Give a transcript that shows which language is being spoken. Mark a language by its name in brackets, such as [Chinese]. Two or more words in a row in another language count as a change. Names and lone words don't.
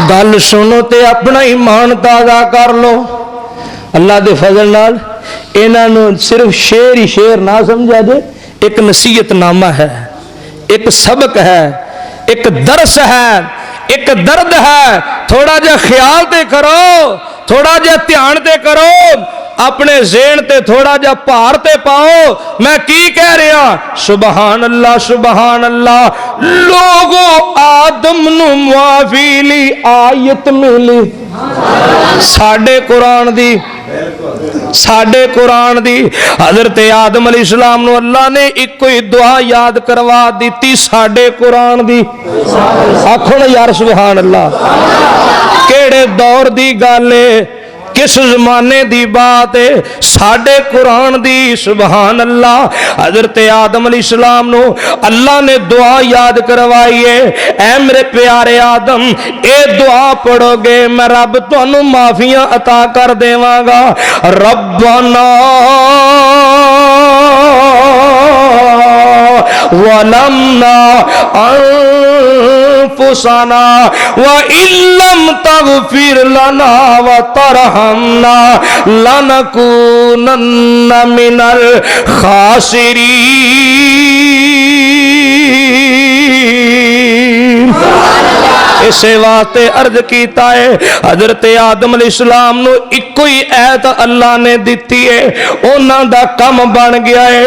[Punjabi] گل سنو تے اپنا ایمان تازہ کر لو۔ اللہ دے فضل نال انہوں صرف شعر ہی شعر نہ سمجھا جے، ایک نصیحت نامہ ہے، ایک سبق ہے، ایک درس ہے، ایک درد ہے. تھوڑا جا خیال تے کرو، تھوڑا جا دھیان تے کرو، اپنے ذہن تے تھوڑا جا بھار تے پاؤ. میں کی کہہ رہا, [Arabic] سبحان الله، سبحان الله. [Punjabi] لوگو آدم نوں معافی لی آیت ملی، ساڈے قرآن دی، ساڈے قرآن دی. حضرت آدم علیہ السلام نوں اللہ نے ایک ہی دعا یاد کروا دی، ساڈے قرآن دی. آکھو نا یار [Arabic] سبحان الله. [Punjabi] کیہڑے دور دی گل ہے، کس زمانے دی بات ہے، ساڈے قرآن دی. [Arabic] سبحان الله. [Punjabi] حضرت آدم علیہ السلام نوں اللہ نے دعا یاد کروائی ہے، اے میرے پیارے آدم اے دعا پڑھو گے میں رب تہانوں معافیاں عطا کر دیواں گا. [Arabic] ربنا ظلمنا أنفسنا وإن لم تغفر لنا وترحمنا لنكونن من الخاسرين. [Punjabi] اسے واسطے عرض کیا ہے، حضرت آدم علیہ السلام نوں اکو ہی آیت اللہ نے دتی ہے، انہاں دا کم بن گیا ہے.